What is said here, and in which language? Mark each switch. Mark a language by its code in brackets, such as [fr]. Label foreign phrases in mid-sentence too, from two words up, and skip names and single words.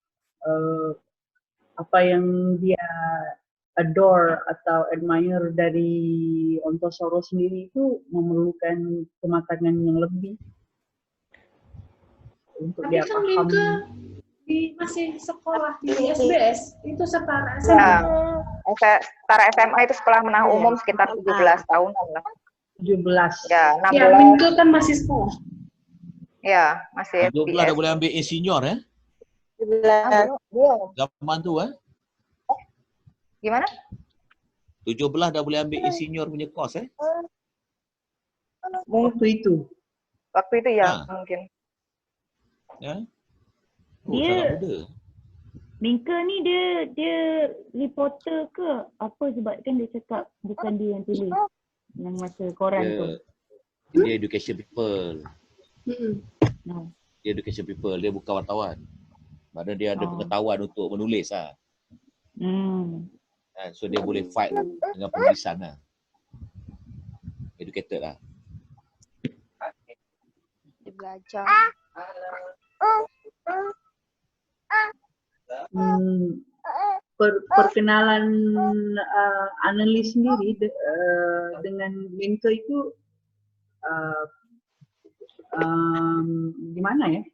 [id] Apa yang dia adore atau admire dari Ontosoro sendiri itu memerlukan kematangan yang lebih untuk Tapi dia kan paham. Minke masih sekolah di SBS itu setara ya, SMA. setara SMA itu sekolah menengah umum sekitar 17 tahunan lah. 17. Ya, 16. Ya, Minke kan masih sekolah. Ya, masih [ms] 17 dah boleh ambil insinyur 17. Zaman tu [id] Gimana? [ms] 17 dah boleh ambil insinyur punya kos [id] Waktu itu ya mungkin. Ya. Dia- sangat muda. [ms] Minke ni dia reporter ke apa sebab kan dia cakap bukan dia yang tulis yang masa koran tu. Dia [en] education people. No. [ms] Dia [en] education people, [ms] dia bukan wartawan. Mana dia ada pengetahuan untuk menulis lah. So dia boleh fight dengan penulisan lah. Educated lah. Dia belajar. [id] Perkenalan analis sendiri dengan Minke itu gimana ya?